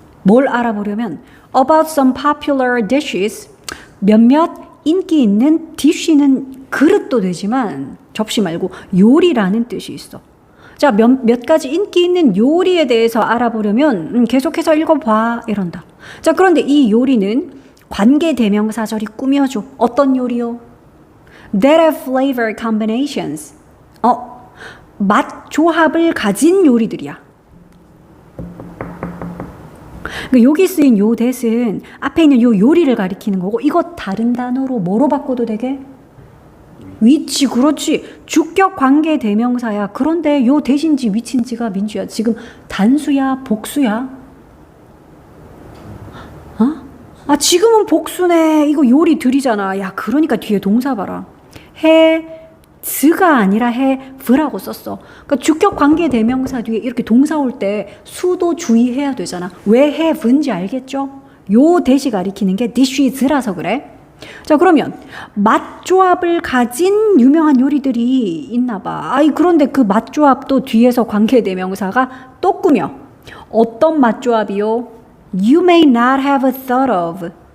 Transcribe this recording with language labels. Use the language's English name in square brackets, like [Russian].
[Korean] 뭘 알아보려면 [English] about some popular dishes [Korean] 몇몇 인기 있는 dish는 그릇도 되지만 접시 말고 요리라는 뜻이 있어. 자, 몇 가지 인기 있는 요리에 대해서 알아보려면 계속해서 읽어봐 이런다. 자, 그런데 이 요리는 관계 대명사절이 꾸며줘. 어떤 요리요? [English] That have flavor combinations. [Korean] 맛 조합을 가진 요리들이야. 그러니까 여기 쓰인 요 that은 앞에 있는 요 요리를 가리키는 거고 이거 다른 단어로 뭐로 바꿔도 되게? 위치. 그렇지. 주격 관계 대명사야. 그런데 요 that인지 위치인지가 민주야 지금 단수야 복수야? 지금은 복수네. 이거 요리들이잖아. 야, 그러니까 뒤에 동사 봐라. 해즈가 아니라 해브라고 썼어. 그러니까 주격 관계 대명사 뒤에 이렇게 동사 올 때 수도 주의해야 되잖아. 왜 have인지 알겠죠? 요 that이 가리키는 게 dishes라서 그래. 자, 그러면 맛조합을 가진 유명한 요리들이 있나 봐. 그런데 그 맛조합도 뒤에서 관계 대명사가 또 꾸며. 어떤 맛조합이요? [English] You may not have thought of.